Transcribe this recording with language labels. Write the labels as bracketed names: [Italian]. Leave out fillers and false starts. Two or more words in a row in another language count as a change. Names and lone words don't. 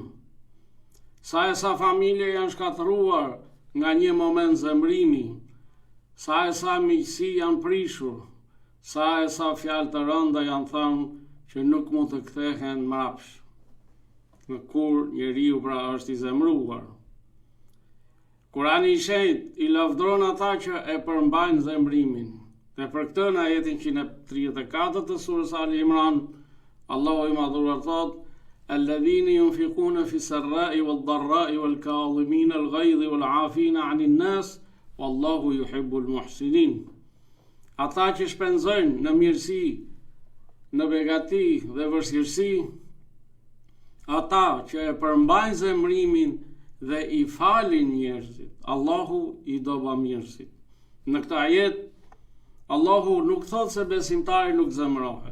[Albanian] Sa e sa familje janë shkatëruar nga një moment zemrimi, sa e sa miqësi janë prishur, sa e sa fjalë të rënda janë thënë që nuk mund të kthehen mrapsh, në kur njeriu pra është i zemruar. Kurani i Shenjtë i lavdron ata që e përmbajnë zemrimin. Dhe për këtë në ajetin 134 të surës Ali Imran, Allahu i madhruar thot: [Arabic] الذين ينفقون في السراء والضراء والكاظمين الغيظ والعافين عن الناس والله يحب المحسنين. [Albanian] Ata që shpenzojnë në mirësi, në begati dhe vështirësi, ata që e përmbajnë zemrimin dhe i falin njerëzit, Allahu i do bamirësit. Në këtë ajet Allahu nuk thot se besimtari nuk zemrohet.